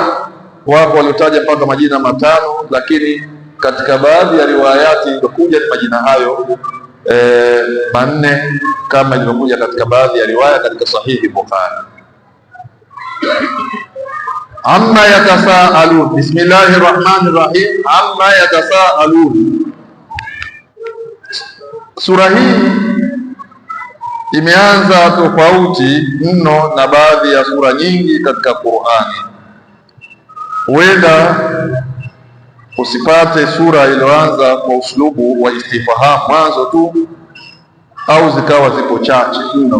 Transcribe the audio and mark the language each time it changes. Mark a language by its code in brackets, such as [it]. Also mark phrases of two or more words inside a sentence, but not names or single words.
[sw] Wako waliotaja mpaka majina matano, lakini katika baadhi ya riwayati ilikuja ni majina hayo manne kama ilivyokuja katika baadhi ya riwaya katika sahihi Bukhari. [ar] عم يتساءلون, بسم الله الرحمن الرحيم. عم يتساءلون, [sw] sura hii imeanza tofauti mno na baadhi ya sura nyingi katika Qur'ani. Huenda usipate sura iliyoanza kwa uslubu wa istifham mwanzo tu, au zikawa ziko chache mno.